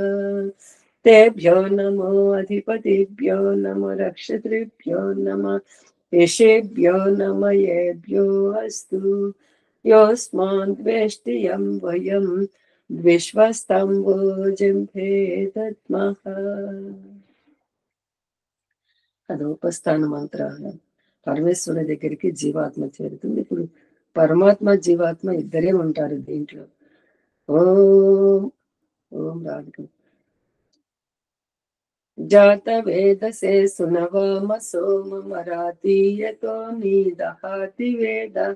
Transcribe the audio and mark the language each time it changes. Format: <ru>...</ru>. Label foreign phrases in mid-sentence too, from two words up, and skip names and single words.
<sa>तेभ्यो नमो अधिपतिभ्यो नमो रक्षत्रिभ्यो नमः। ऋषिभ्यो नमः। येभ्यो अस्तु योऽस्मान् वेष्टियं वयं विश्वस्तं जम्भे दद्मः।</sa> <te>అదోపస్థాన మంత్రాలు. పరమేశ్వరుడి దగ్గరికి జీవాత్మ చేరుతుంది. ఇప్పుడు పరమాత్మ జీవాత్మ ఇద్దరే ఉంటారు దీంట్లో.</te> <sa>ओं ओं राधिक जात वेदसे सुनवाम सोम मरातीयतो नीदहाति वेदः</sa>